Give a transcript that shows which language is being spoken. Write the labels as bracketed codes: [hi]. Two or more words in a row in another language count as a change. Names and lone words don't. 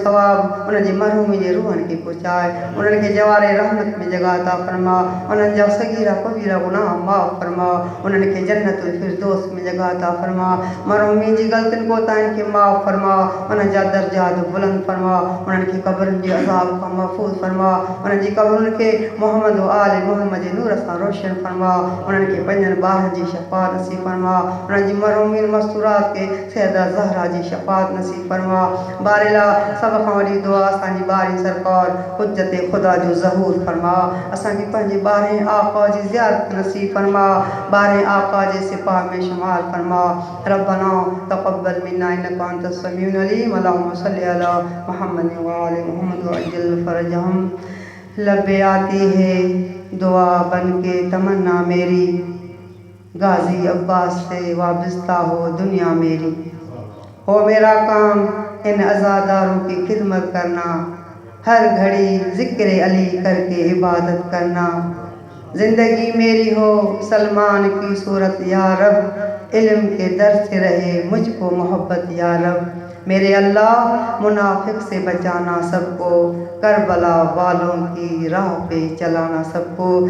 [sd] सवाब उन जी मरहूमी जे रूहन के पहुंचाए, उन्हनि खे जवारे रहमत में जगाता फरमा, उन्हनि जा सगीरा कबीरा गुनाह माफ़ फरमा, उन्हनि खे जन्नतुल फिरदौस में जगाता फरमा, मरहूमी जी गलतियुनि कोताहिनि खे माफ़ फरमा, उन्हनि जा दर्जात बुलंद फरमा, उन्हनि खे क़ब्रनि जे अज़ाब खां महफूज़ फरमा, उन्हनि जी क़ब्रुनि खे मोहम्मद व आले मोहम्मद जे नूर सां रोशन फरमा, उन्हनि खे पंजनि ॿारनि जी शफ़ाअत नसीब फरमा, उन्हनि जी मरहूमिन मस्तूरात खे सैयदा ज़हरा जी शफ़ाअत नसीब फरमा। बारिला सभ खां वॾी दुआ असांजी ॿारहीं सरकार हुज्जत ख़ुदा जो ज़हूर फरमा, असांखे पंहिंजे ॿारहें आका जी ज़ियारत नसीब फरमा, ॿारहें आका जे सिपाह में शुमार फरमा। [ar] ربنا تقبل منا إنك أنت السميع العليم اللهم صل على محمد وآل محمد وعجل فرجهم. [ur] لبے آتی ہے دعا بن کے تمنا میری غازی عباس سے وابستہ ہو دنیا میری, ہو میرا کام ان عزاداروں کی خدمت کرنا ہر گھڑی ذکر علی کرکے عبادت کرنا زندگی میری ہو سلمان کی صورت یا رب علم کے در سے رہے مجھکو محبت یا رب میرے اللہ منافق سے بچانا سبکو کربلا والوں کی راہ پے چلانا سبکو.